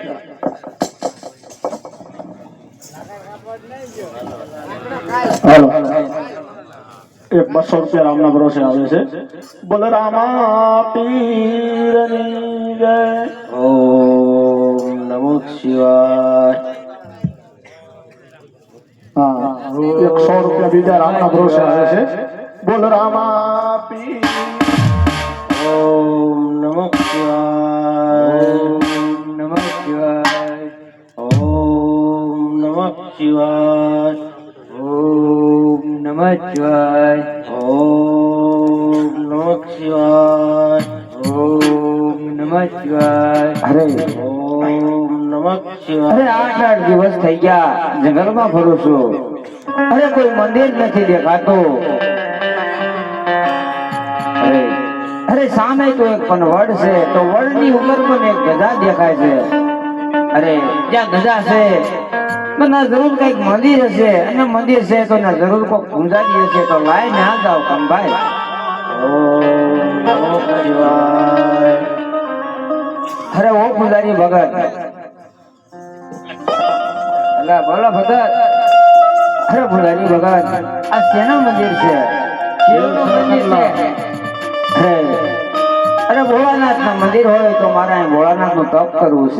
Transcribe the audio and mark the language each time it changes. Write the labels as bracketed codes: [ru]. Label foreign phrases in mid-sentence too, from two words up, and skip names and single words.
[gu] હાલો 200 રૂપિયા રામના ભરોસે આવે છે બોલ રામા પીરની જય [sa] ओम नमो शिवाय [gu] હા 100 રૂપિયા બીજા રામના ભરોસે આવે છે બોલ રામા પીર [sa] ओम नमो शिवाय નમઃ શિવાય ओम नमो शिवाय ઓમ નમઃ શિવાય ओम नमो शिवाय ઓમ નમઃ શિવાય [gu] અરે [sa] ओम नमो शिवाय [gu] અરે 8 દિવસ થઈ ગયા જંગલમાં ફરું છું અરે કોઈ મંદિર નથી દેખાતું અરે સામે તો એક પણ વડ છે તો વડની ઉપર પણ એક ગધા દેખાય છે અરે ત્યાં ગધા છે તો ના જરૂર કઈક મંદિર હશે અને મંદિર છે તો ના જરૂર કોઈ પૂજારી હશે તો લાઈ ના જાવ કંભાઈ [sa] ओम नमो शिवाय [gu] અરે ઓ પૂજારી ભગત અલા બોલો ભગત અરે પૂજારી ભગત આ શેનું મંદિર છે શિવનું મંદિર છે અરે ભોળાનાથ ના મંદિર હોય તો મારે અહીં ભોળાનાથ નું તપ કરવું છે